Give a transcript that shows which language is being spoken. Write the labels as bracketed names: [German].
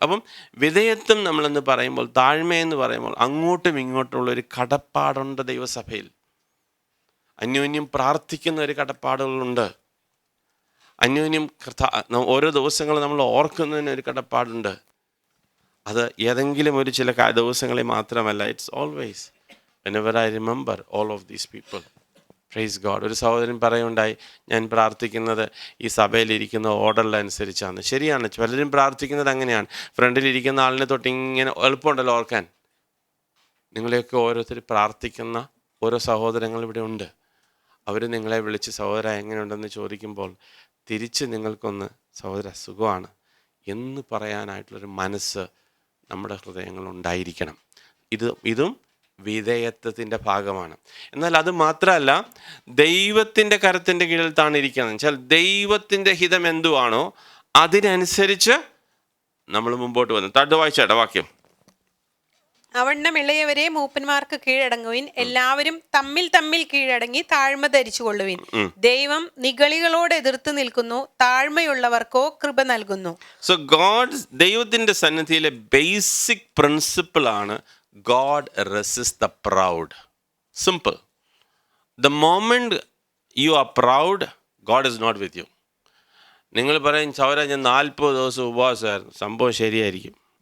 [Malayalam] അപ്പം വിധേയത്വം നമ്മളെന്ന് പറയുമ്പോൾ, താഴ്മയെന്ന് പറയുമ്പോൾ അങ്ങോട്ടും ഇങ്ങോട്ടുമുള്ളൊരു കടപ്പാടുണ്ട് ദൈവസഭയിൽ. അന്യോന്യം പ്രാർത്ഥിക്കുന്ന ഒരു കടപ്പാടുകളുണ്ട്. അന്യോന്യം ഓരോ ദിവസങ്ങൾ നമ്മൾ ഓർക്കുന്നതിന് ഒരു കടപ്പാടുണ്ട്. അത് ഏതെങ്കിലും ഒരു ചില ദിവസങ്ങളിൽ മാത്രമല്ല. [English] It's always whenever I remember all of these people. Praise God. [Malayalam] ഒരു സഹോദരൻ പറയുണ്ടായി, ഞാൻ പ്രാർത്ഥിക്കുന്നത് ഈ സഭയിലിരിക്കുന്ന ഓർഡറിലനുസരിച്ചാണ്. ശരിയാണ്, പലരും പ്രാർത്ഥിക്കുന്നത് അങ്ങനെയാണ്. ഫ്രണ്ടിലിരിക്കുന്ന ആളിനെ തൊട്ട് ഇങ്ങനെ എളുപ്പമുണ്ടല്ലോ ഓർക്കാൻ. നിങ്ങളെയൊക്കെ ഓരോരുത്തർ പ്രാർത്ഥിക്കുന്ന ഓരോ സഹോദരങ്ങൾ ഇവിടെ ഉണ്ട്. അവർ നിങ്ങളെ വിളിച്ച് സഹോദര എങ്ങനെയുണ്ടെന്ന് ചോദിക്കുമ്പോൾ തിരിച്ച് നിങ്ങൾക്കൊന്ന് സഹോദര സുഖമാണ് എന്ന് പറയാനായിട്ടുള്ളൊരു മനസ്സ് നമ്മുടെ ഹൃദയങ്ങളുണ്ടായിരിക്കണം. ഇതും വിധേയത്വത്തിൻ്റെ ഭാഗമാണ്. എന്നാൽ അത് മാത്രമല്ല, ദൈവത്തിൻ്റെ കരത്തിൻ്റെ കീഴിൽ താണിരിക്കുന്നത് വെച്ചാൽ ദൈവത്തിൻ്റെ ഹിതം എന്തുവാണോ അതിനനുസരിച്ച് നമ്മൾ മുമ്പോട്ട് വന്നു. താഴ്ത്ത് വായിച്ചേട്ടാ വാക്യം. അവണ്ണം ഇളയവരെ മൂപ്പന്മാർക്ക് കീഴടങ്ങുവിൻ, എല്ലാവരും തമ്മിൽ തമ്മിൽ കീഴടങ്ങി താഴ്മ ധരിച്ചുകൊള്ളുവിൻ. ദൈവം നിഗളികളോട് എതിർത്ത് നിൽക്കുന്നു, താഴ്മയുള്ളവർക്കോ കൃപ നൽകുന്നു. സോ ദൈവത്തിന്റെ സന്നിധിയിലെ ബേസിക് പ്രിൻസിപ്പിൾ ആണ് [English] God resists the proud. Simple. The moment you are proud, God is not with you. [Malayalam] നിങ്ങൾ പറയും സൗര ഞാൻ 40 ദിവസം ഉപവാസമായിരുന്നു, സംഭവം ശരിയായിരിക്കും.